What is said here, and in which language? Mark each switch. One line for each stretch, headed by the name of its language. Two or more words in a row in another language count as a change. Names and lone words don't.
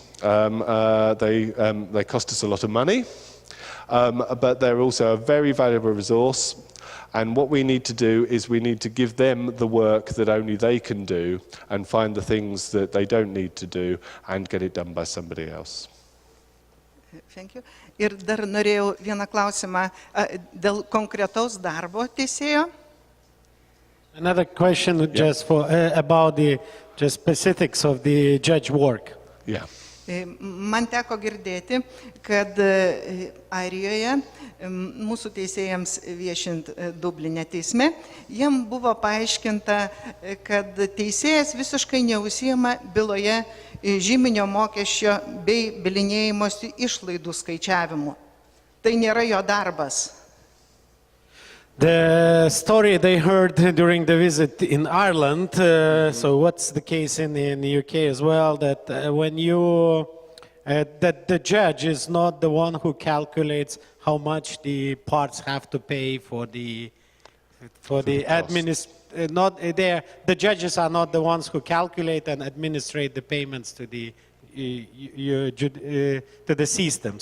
English: They cost us a lot of money, but they're also a very valuable resource. And what we need to do is we need to give them the work that only they can do and find the things that they don't need to do and get it done by somebody else. Thank you.
Lithuanian: Ir dar norėjau vieną klausimą dėl konkretaus darbo teisėjo.
English: Another question just for about the just specifics of the judge work. Yeah.
Lithuanian: Man teko girdėti, kad Airijoje mūsų teisėjams viešint Dubline teisme, jiem buvo paaiškinta, kad teisėjas visiškai neužsiima byloje žyminio mokesčio bei bylinėjimosi išlaidų skaičiavimu. Tai nėra jo darbas.
English: The story they heard during the visit in Ireland, so what's the case in the UK as well, that when you, that the judge is not the one who calculates how much the parts have to pay for the the judges are not the ones who calculate and administrate the payments to the system.